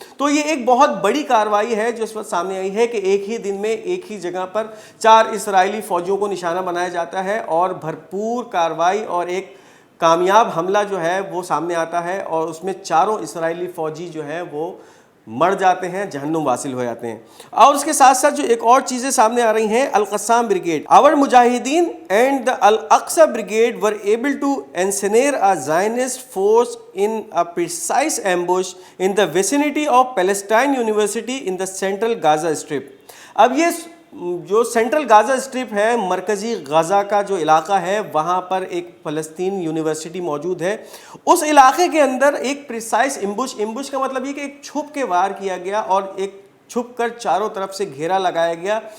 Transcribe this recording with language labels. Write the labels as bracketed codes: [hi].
[ur] تو یہ ایک بہت بڑی کارروائی ہے جو اس وقت سامنے آئی ہے کہ ایک ہی دن میں ایک ہی جگہ پر 4 اسرائیلی فوجیوں کو نشانہ بنایا جاتا ہے اور بھرپور کارروائی اور ایک کامیاب حملہ جو ہے وہ سامنے آتا ہے اور اس میں 4 اسرائیلی فوجی جو ہیں وہ مر جاتے ہیں، جہنم واصل ہو جاتے ہیں. اور اس کے ساتھ ساتھ جو ایک اور چیزیں سامنے آ رہی ہیں القسام بریگیڈ. [en] Our مجاہدین and the Al-Aqsa Brigade were able to ensnare a Zionist force in a precise ambush in the vicinity of Palestine University in the central Gaza Strip. [ur] اب یہ جو سینٹرل غازہ اسٹرپ ہے، مرکزی غزہ کا جو علاقہ ہے، وہاں پر ایک فلسطین یونیورسٹی موجود ہے. اس علاقے کے اندر ایک پریسائز امبوش کا مطلب یہ کہ ایک چھپ کے وار کیا گیا اور ایک چھپ کر چاروں طرف سے گھیرا لگایا گیا.